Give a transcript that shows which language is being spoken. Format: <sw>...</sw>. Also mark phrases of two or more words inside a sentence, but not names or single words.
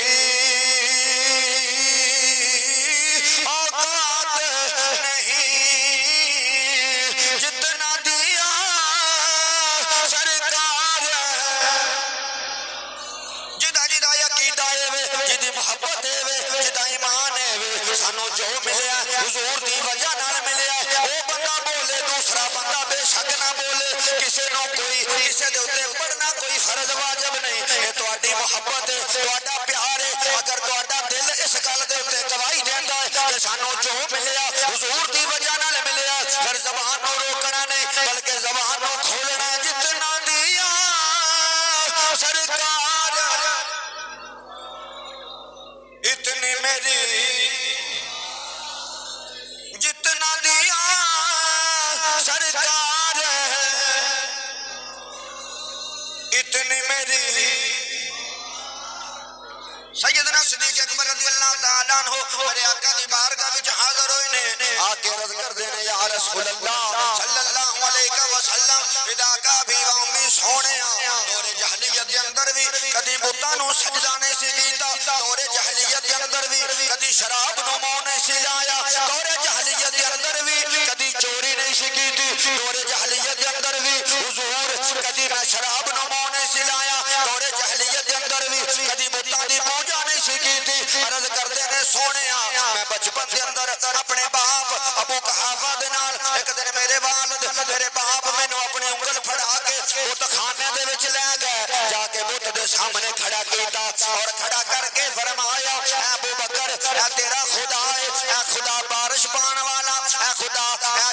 <pa>اوقات نہیں جتنا دیا سرکار جدا جدا عقیدہ ہے جدی محبت ہے جدا ایمان ہے سانو جو ملیا حضور دی وجہ نال ملیا او بندہ بولے دوسرا بندہ بے شک نہ بولے کسے نو کوئی کسے دے اوتے پڑھنا کوئی فرض واجب نہیں اے تہاڈی محبت ہے تہاڈا پیار ہے اگر تہاڈا دل اس گل دے اوتے گواہی دیندا ہے کہ سانو جو ملیا حضور دی وجہ نال ملیا پھر زبان نو روکنا نہیں بلکہ زبان نو کھولنا جتنا دیا سرکار اتنی میری جتنا دیا سرکار اتنی میری سیدنا صدیق اکبر</pa> <ar>رضی اللہ تعالیٰ</ar> <pa>عنہ میرے آقا دی بارگاہ وچ حاضر ہوئے نے آکے عرض کر دینے</pa> <ar>یا رسول اللہ صلی اللہ علیہ وسلم فداکا بھی و امی</ar> <pa>سونے دور جہلیت دے اندر بھی کدی بتاں نو سجدہ نہیں سی کیتا دور جہلیت دے اندر بھی کدی شراب نو منہ نہیں سی لایا دور جہلیت دے اندر بھی کدی چوری نہیں سی کیتی دور جہلیت دے اندر بھی حضور کدی میں شراب نو منہ نہیں سی لایا دور جہلیت دے اندر بھی کدی بتاں دی پوجا نہیں سی کیتی عرض کردے نے سونیا میں بچپن دے اندر اپنے باپ ابو قحافہ دے نال ایک دن میرے والد میرے باپ مینوں اپنی انگل پھڑا کے بت خانے دے وچ لے گئے جا کے بت دے سامنے کھڑا کیتا اور کھڑا کر کے فرمایا اے ابو بکر اے تیرا خدا ہے اے خدا بارش پان والا اے خدا اے</pa>